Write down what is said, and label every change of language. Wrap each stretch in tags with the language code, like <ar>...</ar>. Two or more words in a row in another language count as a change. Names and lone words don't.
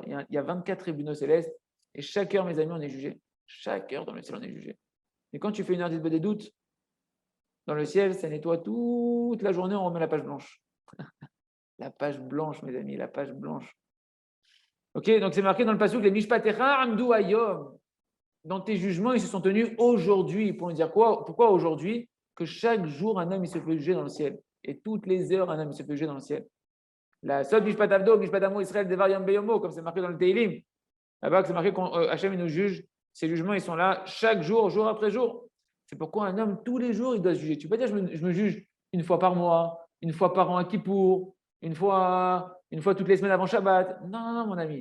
<fr>Il y a 24 tribunaux célestes, et chaque heure, mes amis, on est jugé. Chaque heure dans le ciel, on est jugé. Et quand tu fais une heure des doutes, dans le ciel, ça nettoie toute la journée, on remet la page blanche. La page blanche, mes amis, la page blanche. Ok, donc c'est marqué dans le passouk,</fr> <he>למשפטיך עמדו היום.</he> <fr>Dans tes jugements, ils se sont tenus aujourd'hui. Pour nous dire quoi? Pourquoi aujourd'hui? Que chaque jour, un homme, il se fait juger dans le ciel. Et toutes les heures, un homme, il se fait juger dans le ciel.</fr> <he>לעשות משפט עבדו, משפט עמו ישראל דבר יום ביומו,</he> <fr>comme c'est marqué dans le Teilim. Là-bas, c'est marqué qu'Hachem nous juge. Ces jugements, ils sont là chaque jour, jour après jour. C'est pourquoi un homme, tous les jours, il doit se juger. Tu peux pas dire, je me juge une fois par mois, une fois par an à Kippour, une fois toutes les semaines avant Shabbat. Non, non, non, mon ami.</fr>